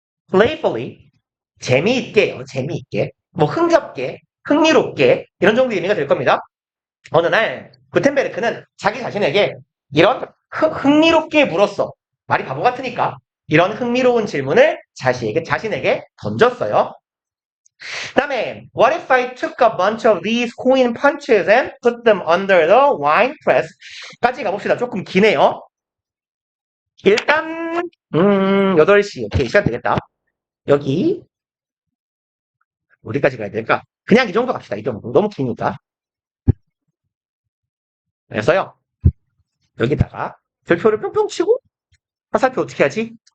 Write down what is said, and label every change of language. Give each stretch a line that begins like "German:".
Korean: playfully 재미있게요. 재미있게. 뭐 흥겹게, 흥미롭게 이런 정도 의미가 될 겁니다. 어느 날 구텐베르크는 자기 자신에게 이런 흥미롭게 물었어. 말이 바보 같으니까 이런 흥미로운 질문을 자신에게 던졌어요.
English: 그다음에 What if I took a bunch of these coin punches and put them under the wine press?
Korean: 까지 가봅시다. 조금 기네요. 일단 8시 오케이 시간 되겠다. 여기 어디까지 가야 될까? 그냥 이 정도 갑시다. 이 정도. 너무 기니까. 그래서요. 여기다가 별표를 뿅뿅 치고 화살표 어떻게 하지?